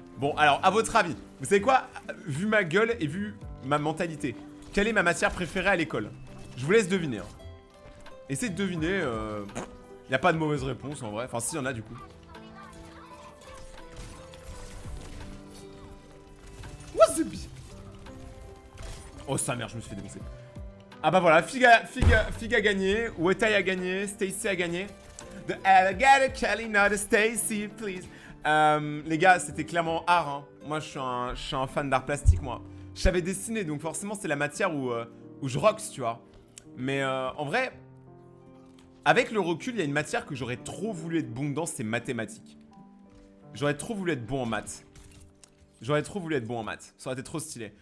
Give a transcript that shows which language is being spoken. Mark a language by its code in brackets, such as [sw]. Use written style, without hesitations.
[fr] Bon, alors, à votre avis, vous savez quoi? Vu ma gueule et vu ma mentalité, quelle est ma matière préférée à l'école? Je vous laisse deviner. Hein. Essayez de deviner. Y a pas de mauvaise réponse en vrai. Enfin, si, y en a du coup. [en] What's the beef? [fr] Oh, sa mère, je me suis fait défoncer. Ah bah voilà, Fig a gagné, Wetai a gagné, Stacy a gagné. [en] The alligator Kelly, not a Stacy, please. [fr] Les gars, c'était clairement art. Hein. Moi, je suis un fan d'art plastique, moi. Je savais dessiner, donc forcément, c'est la matière où je rocks, tu vois. Mais en vrai, avec le recul, il y a une matière que j'aurais trop voulu être bon dedans, c'est mathématiques. J'aurais trop voulu être bon en maths. J'aurais trop voulu être bon en maths. Ça aurait été trop stylé.